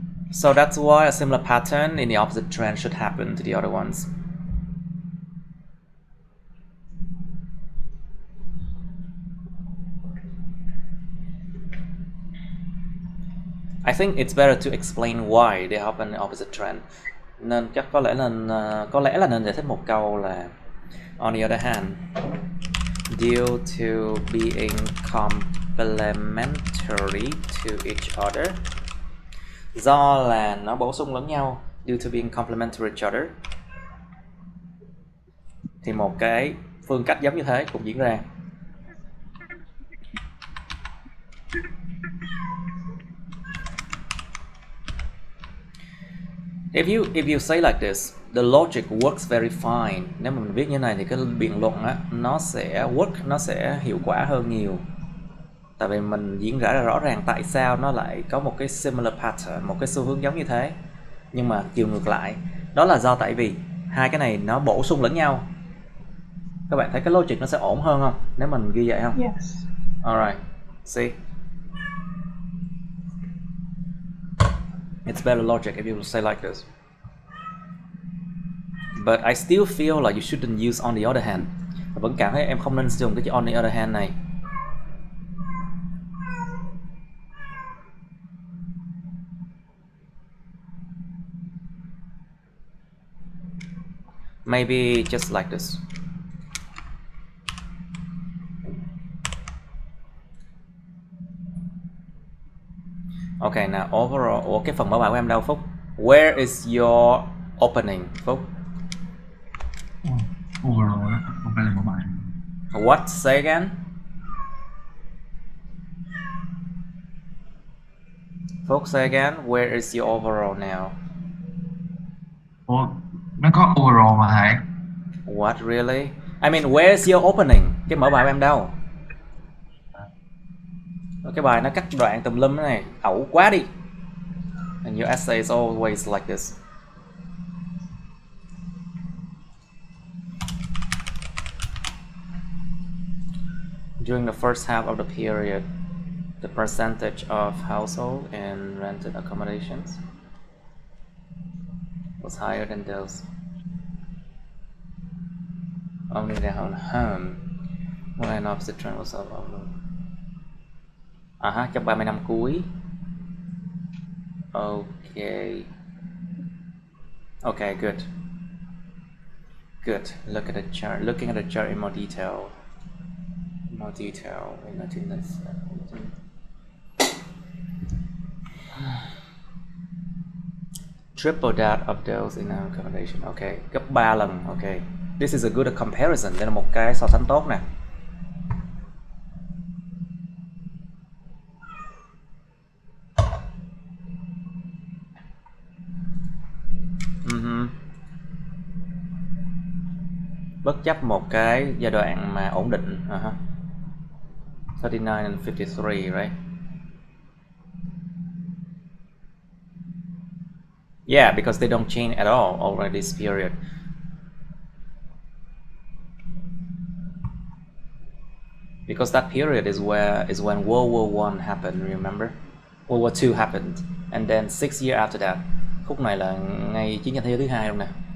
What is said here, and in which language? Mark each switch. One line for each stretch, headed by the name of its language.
English: So that's why a similar pattern in the opposite trend should happen to the other ones. I think it's better to explain why they happen in the opposite trend.
Vietnamese: Nên chắc có lẽ là nên giải thích một câu là
English: on the other hand, due to being complementary to each other,
Vietnamese: do là nó bổ sung lẫn nhau,
English: due to being complementary to each other.
Vietnamese: Thì một cái phương cách giống như thế cũng diễn ra.
English: If you say like this, the logic works very fine.
Vietnamese: Nếu mà mình viết như này thì cái biện luận á, nó sẽ nó sẽ hiệu quả hơn nhiều. Tại vì mình diễn giải ra rõ ràng tại sao nó lại có một cái similar pattern, một cái xu hướng giống như thế. Nhưng mà chiều ngược lại, đó là do tại vì hai cái này nó bổ sung lẫn nhau. Các bạn thấy cái logic nó sẽ ổn hơn không? Nếu mình ghi vậy không?
English: Yes. Alright, see? It's better logic if you say like this. But I still feel like you shouldn't use on the other hand.
Vietnamese: Và vẫn cảm thấy em không nên sử dụng cái chữ
English: on the other hand
Vietnamese: này.
English: Maybe just like this. Okay, now overall,
Vietnamese: ủa cái phần mở bài của em đâu Phúc?
English: Where is your opening, Phúc?
Vietnamese: Overall đó, không phải là mở bài.
English: What? Say again? Phúc, say again. Where is your overall now?
Vietnamese: Ủa, nó có overall mà hả?
English: What, really? I mean, where is your opening?
Vietnamese: Cái mở bài của em đâu? Cái bài nó cắt đoạn tùm lum thế này, ẩu quá đi.
English: And your essay is always like this. During the first half of the period, the percentage of household in rented accommodations was higher than those only their own home. When an opposite trend was
Vietnamese: trong 30 năm cuối.
English: Okay. Okay, good. Good. Look at the chart. Looking at the chart in more detail. More detail in attendance. Triple that of those in our accommodation. Okay,
Vietnamese: gấp 3 lần.
English: Okay. This is a good comparison.
Vietnamese: Đây là một cái so sánh tốt nè. Bất chấp một cái giai đoạn mà ổn định.
English: 39 and 53, right? Yeah, because they don't change at all over this period. Because that period is when World War I happened, remember? World War II happened, and then 6 years after that.
Vietnamese: Khúc này là ngay chiến tranh thế giới thứ hai luôn nè.